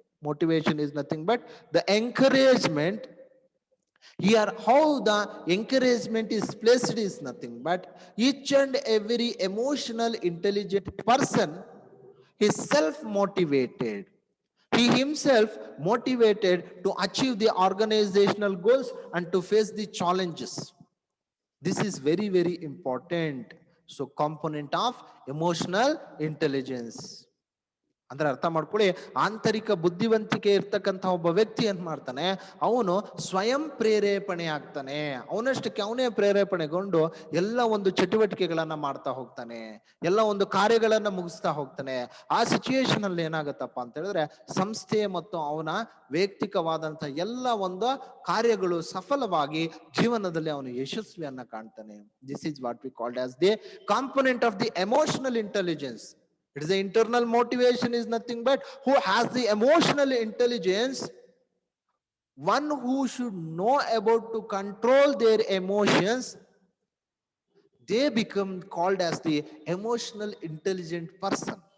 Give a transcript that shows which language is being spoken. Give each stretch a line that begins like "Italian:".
English: Motivation is nothing but the encouragement. Here, how the encouragement is placed is nothing but each and every emotional, intelligent person is self-motivated. He himself motivated to achieve the organizational goals and to face the challenges. This is very, very important. So, component of emotional intelligence.
Kannada: ಅಂದ್ರೆ ಅರ್ಥ ಮಾಡ್ಕೊಳ್ಳಿ, ಆಂತರಿಕ ಬುದ್ಧಿವಂತಿಕೆ ಇರ್ತಕ್ಕಂಥ ಒಬ್ಬ ವ್ಯಕ್ತಿ ಏನ್ ಮಾಡ್ತಾನೆ, ಅವನು ಸ್ವಯಂ ಪ್ರೇರೇಪಣೆ ಆಗ್ತಾನೆ. ಅವನಷ್ಟಕ್ಕೆ ಅವನೇ ಪ್ರೇರೇಪಣೆಗೊಂಡು ಎಲ್ಲ ಒಂದು ಚಟುವಟಿಕೆಗಳನ್ನ ಮಾಡ್ತಾ ಹೋಗ್ತಾನೆ, ಎಲ್ಲ ಒಂದು ಕಾರ್ಯಗಳನ್ನ ಮುಗಿಸ್ತಾ ಹೋಗ್ತಾನೆ. ಆ ಸಿಚುಯೇಷನ್ ಅಲ್ಲಿ ಏನಾಗತ್ತಪ್ಪ ಅಂತ ಹೇಳಿದ್ರೆ ಸಂಸ್ಥೆ ಮತ್ತು ಅವನ ವೈಯಕ್ತಿಕವಾದಂತ ಎಲ್ಲ ಒಂದು ಕಾರ್ಯಗಳು ಸಫಲವಾಗಿ ಜೀವನದಲ್ಲಿ ಅವನು ಯಶಸ್ವಿಯನ್ನ ಕಾಣ್ತಾನೆ.
English: This is what we called as the component of the emotional intelligence. It is the internal motivation is nothing but who has the emotional intelligence, one who should know about to control their emotions, they become called as the emotional intelligent person.